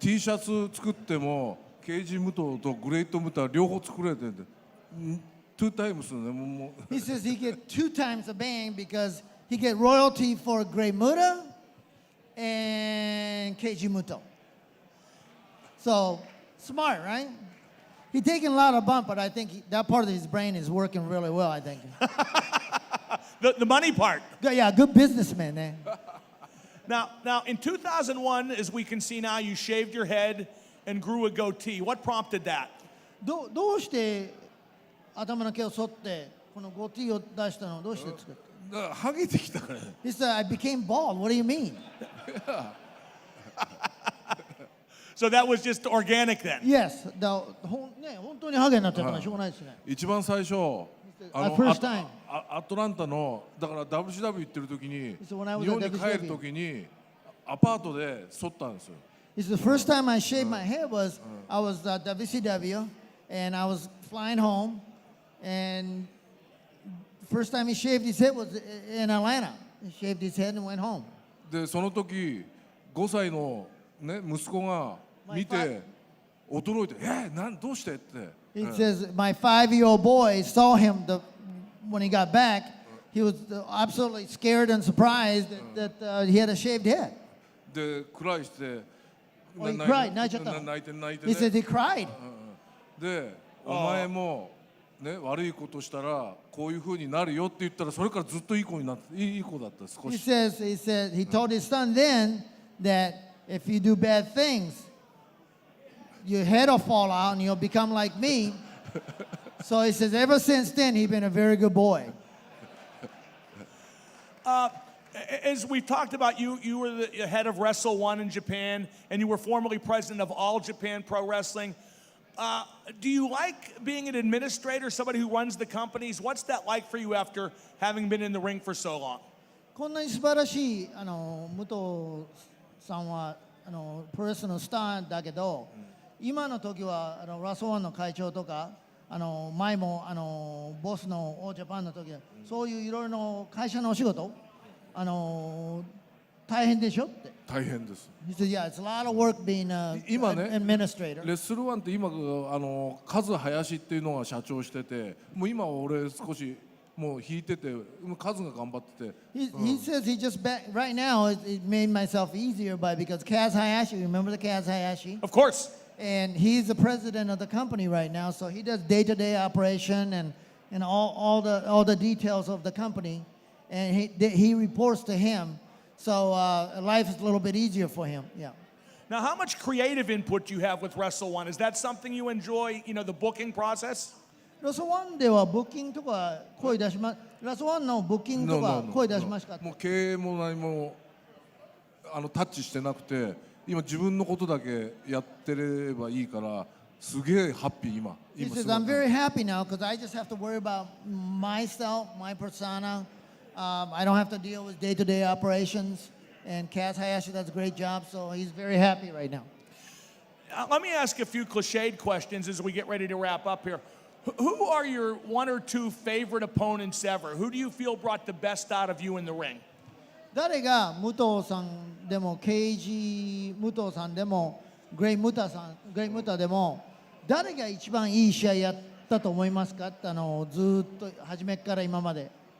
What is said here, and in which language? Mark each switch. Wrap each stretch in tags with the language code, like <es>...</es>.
<ja>T シャツ作ってもケイジ・ムトとグレイト・ムタ両方作れてるんで、</ja> <en>2 times</en> <ja>ねもう。</ja> <en>He says he get 2 times a bang because he get royalty for Great Muta and Keiji Muto. So smart, right? He taking a lot of bump, but I think that part of his brain is working really well. I think. The money part. Yeah, good businessman, eh? Now, in 2001, as we can see now, you shaved your head and grew a goatee. What prompted that?</en> <ja>どうして頭の毛を剃ってこのゴティを出したの？どうして作った？だからハゲてきたから。</ja> <en>He said, I became bald. What do you mean? So that was just organic then? Yes.</en> <ja>本当にハゲになっちゃったのしょうがないですね。一番最初、</ja> <en>first time.</en> <ja>アトランタのだから WCW 行ってる時に、日</ja> <en>So when I was</en> <ja>本</ja> <en>at</en> <ja>に帰る</ja> <en>WCW.</en> <ja>時にアパートで剃ったんですよ。</ja> <en>He said, the first time I shaved my head was I was at WCW and I was flying home and first time he shaved his head was in Atlanta. He shaved his head and went home.</en> <ja>でその時5歳のね息子が見て驚いてどうしてって。</ja> <en>He says my 5-year-old boy saw him when he got back. He was absolutely scared and surprised that he had a shaved head.</en> <ja>でクライして。</ja> <en>Oh, he cried.</en> <ja>泣いちゃったの。</ja> <en>He said he cried.</en> <ja>でお前もね悪いことしたらこういう風になるよって言ったらそれからずっといい子になっていい子だった少</ja> <en>He</en> <ja>し。</ja> <en>said he told his son then that if you do bad things, your head will fall out and you'll become like me. So he says ever since then he's been a very good boy. As we've talked about, you were the head of Wrestle One in Japan, and you were formerly president of All Japan Pro Wrestling. Do you like being an administrator, somebody who runs the companies? What's that like for you after having been in the ring for so long?</en> <ja>こんなに素晴らしい武藤さんはプロレスのスターだけど、今の時はラスワンの会長とか前もボスのオージャパンの時そういういろいろの会社のお仕事大変でしょって。大変です。</ja> <en>He said, yeah, it's a lot of work being an</en> <ja>今ね</ja> <en>administrator.</en> <ja>レッスルワンって今カズ林っていうのが社長してて、もう今は俺少しもう引いてて、カズが頑張ってて。</ja> <en>He says he just right now it made myself easier because Kaz Hayashi, remember the Kaz Hayashi? Of course. And he's the president of the company right now, so he does day-to-day operation and all the details of the company, and he reports to him. So life is a little bit easier for him. Yeah. Now, how much creative input do you have with Wrestle One? Is that something you enjoy? The booking process.</en> <ja>ラスワンではブッキングとか声出します。ラスワンのブッキングとか声出しますか？もう経営も何もタッチしてなくて、今自分のことだけやってればいいからすげえハッピー今。</ja> <en>He says I'm very happy now because I just have to worry about myself, my persona. I don't have to deal with day-to-day operations. And Kaz Hayashi does a great job, so he's very happy right now. Let me ask a few cliched questions as we get ready to wrap up here. Who are your one or two favorite opponents ever? Who do you feel brought the best out of you in the ring?</en> <ja>誰が武藤さんでもケイジ武藤さんでもグレイムタでも誰が一番いい試合やったと思いますかってずーっと初めから今まで。</ja>